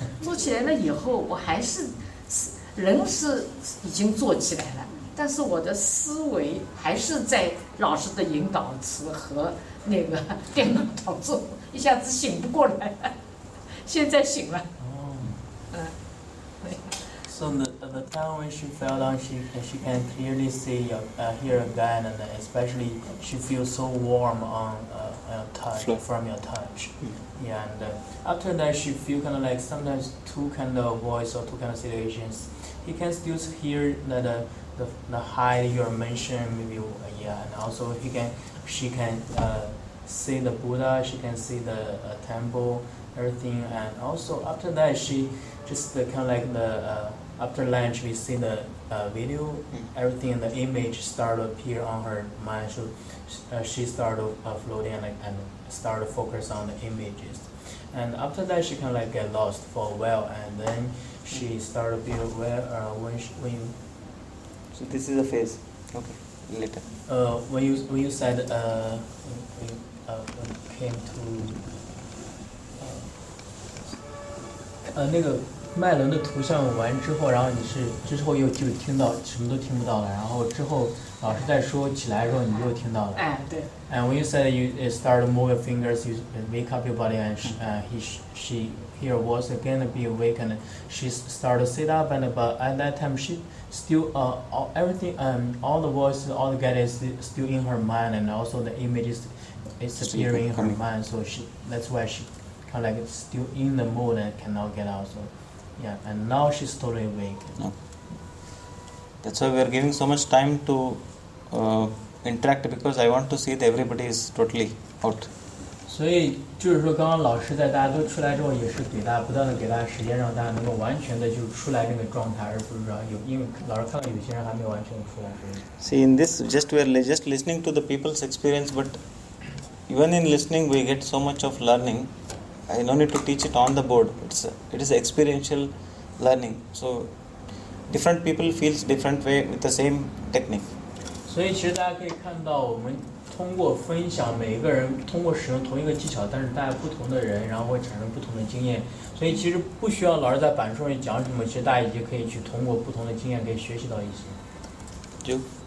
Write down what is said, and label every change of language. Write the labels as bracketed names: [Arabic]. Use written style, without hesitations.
[Chinese] 坐起来了以后，我还是人是已经坐起来了，但是我的思维还是在老师的引导词和那个电脑当中，一下子醒不过来了。现在醒了。 [English] So the time when she fell down, she can clearly see hear again, and especially she feels so warm on touch from your touch. Yeah, and after that she feel kind of like sometimes two kind of voice or two kind of situations. He can still hear the high you mentioned maybe yeah, and also she can see the Buddha, she can see the temple, everything, and also after that she just kind of like the after lunch we see the video, everything and the image start to appear on her mind, so she started floating and started to focus on the images, and after that she kind of like get lost for a while, and then she started to be aware when you. So this is a phase. Okay, later. When you said when you came to [Chinese] 那个脉轮的图像完之后，然后你是之后又就听到什么都听不到了，然后之后老师在说起来的时候你又听到了。哎，对。 [English] And when you said you start to move your fingers, you wake up your body, and she hear voice again be awakened. She started to sit up, and but at that time she still everything all the voices, all the guidance is still in her mind, and also the images is appearing in her mind. So that's why she kind of like still in the mood and cannot get out. So yeah, and now she's totally awake. No. That's why we are giving so much time to interact, because I want to see that everybody is totally out. [Chinese] 所以就是说，刚刚老师在大家都出来之后，也是给大家不断的给大家时间，让大家能够完全的就出来那个状态，而不是说因为老师看到有些人还没有完全出来。 [English] See, in this, we are just listening to the people's experience, but even in listening, we get so much of learning. I no need to teach it on the board. It is experiential learning. So different people feels different way with the same technique. [Chinese] 所以其实大家可以看到，我们通过分享，每一个人通过使用同一个技巧，但是大家不同的人，然后会产生不同的经验。所以其实不需要老师在板书上讲什么，其实大家已经可以去通过不同的经验可以学习到一些。就